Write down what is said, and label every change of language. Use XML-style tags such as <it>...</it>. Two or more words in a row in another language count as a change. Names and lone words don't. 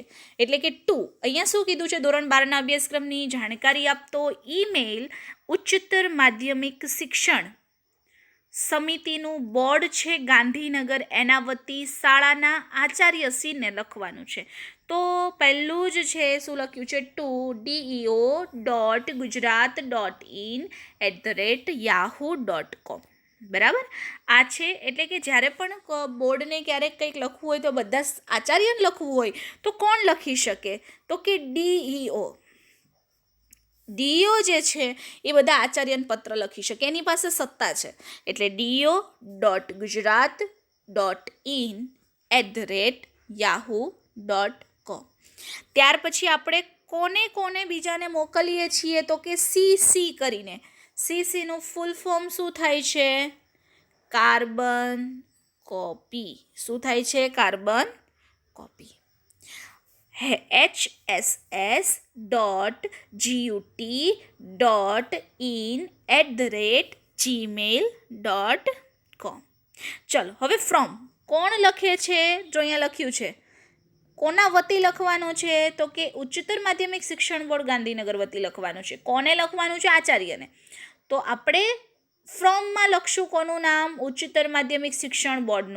<gu>એટલે કે ટુ, અહીંયા શું કીધું છે, ધોરણ 12ના અભ્યાસક્રમની જાણકારી આપતો ઈમેલ ઉચ્ચતર માધ્યમિક શિક્ષણ સમિતિનું બોર્ડ છે ગાંધીનગર, એના વતી શાળાના આચાર્યશ્રીને લખવાનું છે. તો પહેલું જ છે શું લખ્યું છે, deo.gujarat.in@yahoo.com. બરાબર, આ છે. એટલે કે જ્યારે પણ બોર્ડને ક્યારેક કંઈક લખવું હોય તો બધા આચાર્યને લખવું હોય તો કોણ લખી શકે, તો કે ડીઈઓ. ડીઈઓ જે છે એ બધા આચાર્યને પત્ર લખી શકે, એની પાસે સત્તા છે. એટલે deo.gujarat.in@yahoo.com. ત્યાર પછી આપણે કોને બીજાને મોકલીએ છીએ, તો કે સીસી કરીને. સીસીનું</gu> <en>full form</en> <gu>શું થાય છે,</gu> <en>carbon copy.</en> <gu>શું થાય છે,</gu> <en>carbon copy.</en> <gu>hss.gut.in@gmail.com. ચલો, હવે ફ્રોમ કોણ લખે છે, જો અહીંયા લખ્યું છે, કોના વતી લખવાનો છે, તો કે ઉચ્ચતર માધ્યમિક શિક્ષણ બોર્ડ ગાંધીનગર વતી લખવાનું છે. કોને લખવાનું છે, આચાર્યને. તો આપણે ફ્રોમમાં લખશું કોનું નામ, ઉચ્ચતર માધ્યમિક શિક્ષણ બોર્ડનું.</gu>